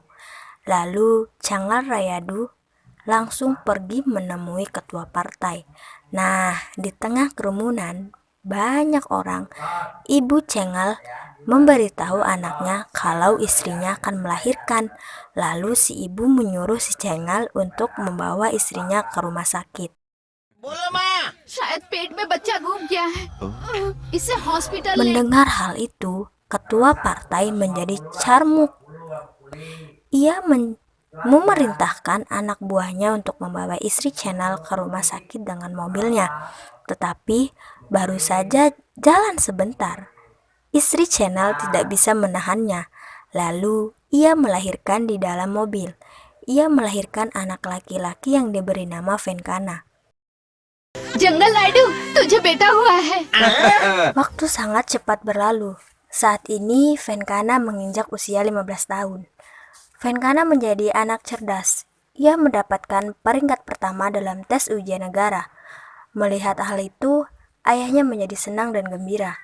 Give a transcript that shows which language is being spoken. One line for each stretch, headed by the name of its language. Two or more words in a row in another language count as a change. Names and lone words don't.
Indonesian: Lalu Cengal Rayadu langsung pergi menemui ketua partai. Nah, di tengah kerumunan banyak orang, Ibu Cengal memberitahu anaknya kalau istrinya akan melahirkan. Lalu si ibu menyuruh si Cengal untuk membawa istrinya ke rumah sakit.
Hindi: बोलो माँ। शायद पेट में बच्चा घूम गया है। इसे हॉस्पिटल ले।
Indonesian: Mendengar hal itu, ketua partai menjadi carmuk. Ia memerintahkan anak buahnya untuk membawa istri Cengal ke rumah sakit dengan mobilnya. Tetapi baru saja jalan sebentar, istri Cengal tidak bisa menahannya. Lalu ia melahirkan di dalam mobil. Ia melahirkan anak laki-laki yang diberi nama Venkana.
Hindi: जंगल राइडू, तुझे बेटा हुआ है।
Indonesian: Waktu sangat cepat berlalu. Saat ini Venkana menginjak usia 15 tahun. Venkana menjadi anak cerdas. Ia mendapatkan peringkat pertama dalam tes ujian negara. Melihat hal itu, ayahnya menjadi senang dan gembira.